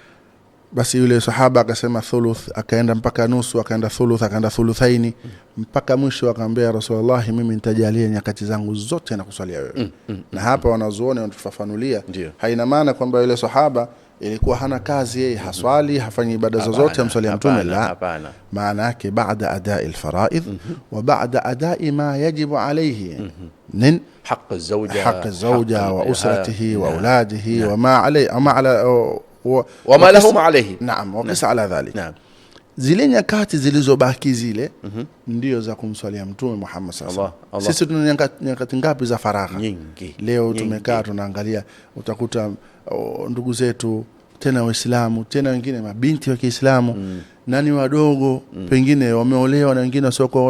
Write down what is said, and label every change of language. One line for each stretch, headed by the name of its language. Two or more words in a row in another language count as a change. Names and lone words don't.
Swahili: Basi yule sahaba akasema thuluth, akaenda mpaka nusu, akaenda thuluth, akaenda thuluthaini, mpaka mwisho akamwambia Rasulullah, mimi nitajalia nyakati zangu zote na kuswalia wewe. Na hapa wanazuoni wanatufafanulia, haina maana kwamba yule sahaba ilikuwa hana kazi, yeye haswali, hafanyi ibada zozote, amswalia mtume.
Arabic: La,
Swahili: maana yake
Arabic: بعد أداء الفرائض وبعد أداء ما يجب عليه من حق الزوجة وأسرته وأولاده وما عليه وما لهم عليه. نعم. وقس على ذلك. نعم.
Swahili: Zile nyakati zilizobaki zile ndio za kumswalia mtume Muhammad sallallahu alaihi wasallam. Sisi tuna nyakati ngapi za faragha? Nyingi. Leo tumekaa tunaangalia, utakuta ndugu zetu tena Waislamu, tena wengine mabinti wa Kiislamu nani wadogo pengine wameolewa na wengine wasio.